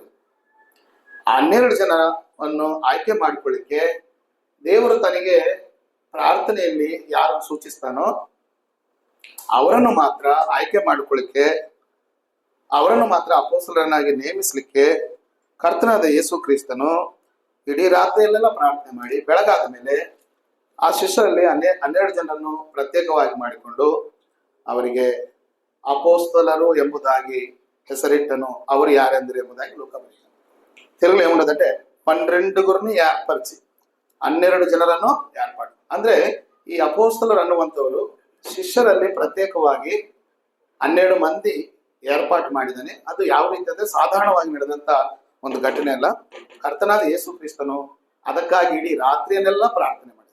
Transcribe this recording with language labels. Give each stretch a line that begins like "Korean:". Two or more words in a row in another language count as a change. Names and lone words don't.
Kannada: 12 ಜನವನ್ನು ಆಯ್ಕೆ ಮಾಡಿಕೊಳ್ಳಿಕ್ಕೆ ದೇವರು ತನಗೆ ಪ್ರಾರ್ಥನೆಯಲ್ಲಿ ಯಾರನ್ನು ಸೂಚಿಸ್ತಾನೋ ಅವರನ್ನು ಮಾತ್ರ ಆಯ್ಕೆ ಮಾಡಿಕೊಳ್ಳಿಕ್ಕೆ, ಅವರನ್ನು ಮಾತ್ರ ಅಪೊಸ್ತಲರನ್ನಾಗಿ ನೇಮಿಸ್ಲಿಕ್ಕೆ ಕರ್ತನಾದ ಯೇಸು ಕ್ರಿಸ್ತನು ಇಡೀ ರಾತ್ರಿಯಲ್ಲೆಲ್ಲ ಪ್ರಾರ್ಥನೆ ಮಾಡಿ ಬೆಳಗಾದ ಮೇಲೆ ಆ ಶಿಷ್ಯರಲ್ಲಿ 12 ಜನರನ್ನು ಪ್ರತ್ಯೇಕವಾಗಿ ಮಾಡಿಕೊಂಡು ಅವರಿಗೆ ಅಪೊಸ್ತಲರು ಎಂಬುದಾಗಿ ಹೆಸರಿಟ್ಟನು. ಅವರು ಯಾರೆಂದ್ರೆ ಎಂಬುದಾಗಿ ಲೂಕ ಬರೀತಾನೆ.
Telugu: తెలుగులో ఏముండదంటే 12 ఏర్పరిచి 12
Kannada: ಜನರನ್ನು ಏರ್ಪಾಡು. ಅಂದ್ರೆ ಈ ಅಪೊಸ್ತಲರು ಅನ್ನುವಂಥವರು ಶಿಷ್ಯರಲ್ಲಿ ಪ್ರತ್ಯೇಕವಾಗಿ 12 ಮಂದಿ ಏರ್ಪಾಟು ಮಾಡಿದ್ದಾನೆ. ಅದು ಯಾವ ರೀತಿ ಅಂದ್ರೆ ಸಾಧಾರಣವಾಗಿ ನಡೆದಂತ ಒಂದು ಘಟನೆ ಅಲ್ಲ. ಕರ್ತನಾದ ಯೇಸು ಕ್ರಿಸ್ತನು ಅದಕ್ಕಾಗಿ ಇಡೀ ರಾತ್ರಿಯನ್ನೆಲ್ಲ ಪ್ರಾರ್ಥನೆ ಮಾಡಿದ.